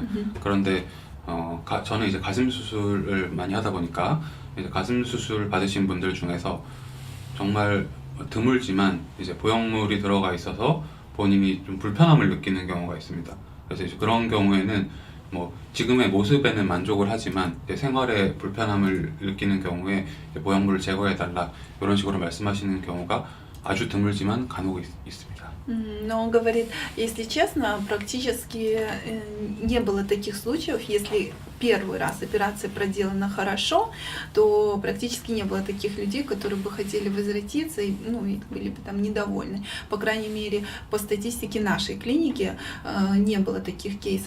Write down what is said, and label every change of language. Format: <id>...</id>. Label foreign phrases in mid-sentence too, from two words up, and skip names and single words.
<ko>그런데 저는 이제 가슴 수술을 많이 하다 보니까 이제 가슴 수술 받으신 분들 중에서 정말 드물지만 이제 보형물이 들어가 있어서 본인이 좀 불편함을 느끼는 경우가 있습니다. 그래서 이제 그런 경우에는 뭐 지금의 모습에는 만족을 하지만 생활에 불편함을 느끼는 경우에 보형물을 제거해달라 이런 식으로 말씀하시는 경우가 아주 드물지만 간혹 있습니다.</ko> <ru>Но он говорит, если честно, практически не было таких случаев. Если первый раз операция проделана хорошо, то практически не было таких людей, которые бы хотели возвратиться и, и были бы там недовольны. По крайней мере, по статистике нашей клиники не было таких кейсов.</ru>